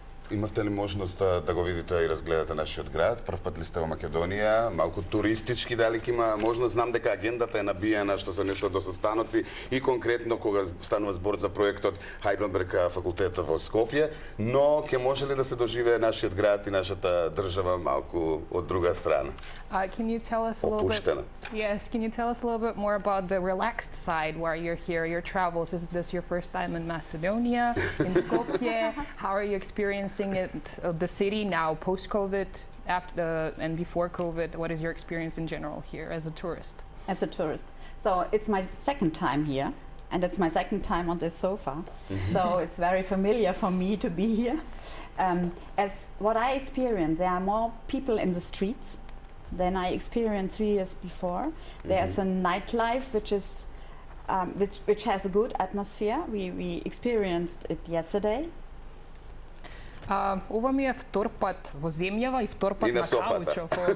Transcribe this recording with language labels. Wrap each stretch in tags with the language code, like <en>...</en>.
<mk>Имавте ли можност да го видите и разгледате нашиот град? Прв пат ли сте во Македонија? Малку туристички, дали има можност? Знам дека агендата е набиена што се несува до состаноци и конкретно кога станува збор за проектот Хайделберг факултета во Скопје, но ќе може ли да се доживее нашиот град и нашата држава малку од друга страна?</mk> <en>Can you tell us a little bit? Yes, can you tell us a little bit more about the relaxed side while you're here, your travels? Is this your first time in Macedonia, in Skopje? How are you experiencing it, the city now, post-COVID, after and before COVID? What is your experience in general here as a tourist? As a tourist. So it's my second time here, and it's my second time on this sofa. So it's very familiar for me to be here. As what I experienced, there are more people in the streets than I experienced 3 years before. There's a nightlife which is which has a good atmosphere. We experienced it yesterday.</en> <mk>Ова ми е втор пат во земјава и втор пат на каучо.</mk>